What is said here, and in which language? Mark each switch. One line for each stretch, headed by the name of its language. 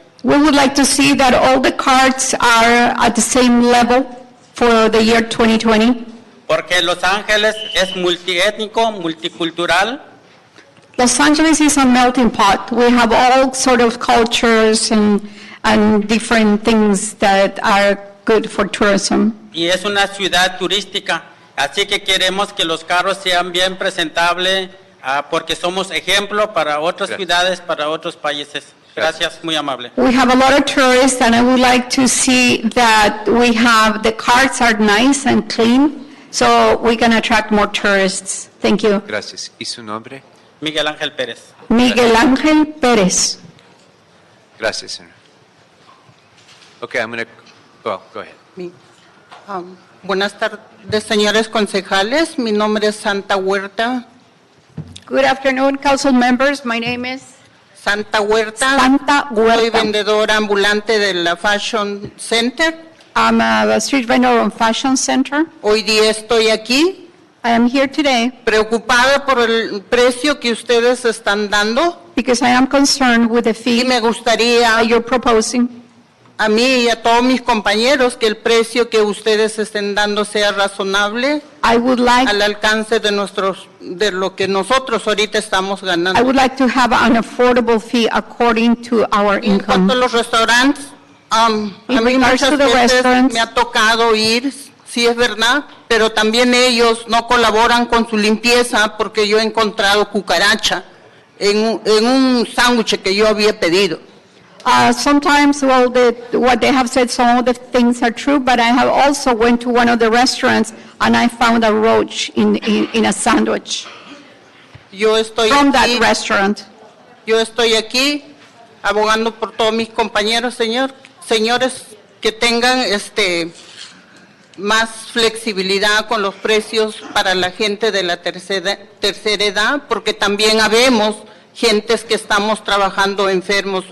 English: we would like to see that all the carts are at the same level for the year 2020.
Spanish: Porque Los Ángeles es multiétnico, multicultural.
English: Los Angeles is a melting pot. We have all sort of cultures and and different things that are good for tourism.
Spanish: Y es una ciudad turística, así que queremos que los carros sean bien presentables porque somos ejemplo para otras ciudades, para otros países. Gracias, muy amable.
English: We have a lot of tourists, and I would like to see that the cars are nice and clean, so we can attract more tourists. Thank you.
Spanish: Gracias. ¿Y su nombre? Miguel Ángel Pérez. Miguel Ángel Pérez. Gracias, señor.
English: Okay, I'm going to, well, go ahead.
Spanish: Buenas tardes, señores concejales. Mi nombre es Santa Huerta.
English: Good afternoon, council members. My name is Santa Huerta. Santa Huerta.
Spanish: Soy vendedora ambulante de la Fashion Center.
English: I'm a street vendor on Fashion Center.
Spanish: Hoy día estoy aquí.
English: I am here today.
Spanish: Preocupada por el precio que ustedes están dando.
English: Because I am concerned with the fee
Spanish: y me gustaría
English: you're proposing.
Spanish: A mí y a todos mis compañeros que el precio que ustedes estén dando sea razonable al alcance de lo que nosotros ahorita estamos ganando.
English: I would like to have an affordable fee according to our
Spanish: En
English: income.
Spanish: cuanto a los restaurantes, a mí muchas veces me ha tocado ir, sí es verdad, pero también ellos no colaboran con su limpieza porque yo he encontrado cucaracha en un sándwich que yo había pedido.
English: Sometimes, well, what they have said, some of the things are true, but I have also went to one of the restaurants and I found a roach in a sandwich
Spanish: Yo estoy
English: from that
Spanish: aquí,
English: restaurant.
Spanish: Yo estoy aquí abogando por todos mis compañeros, señores, que tengan más flexibilidad con los precios para la gente de la tercera edad, porque también habemos gentes que estamos trabajando enfermos.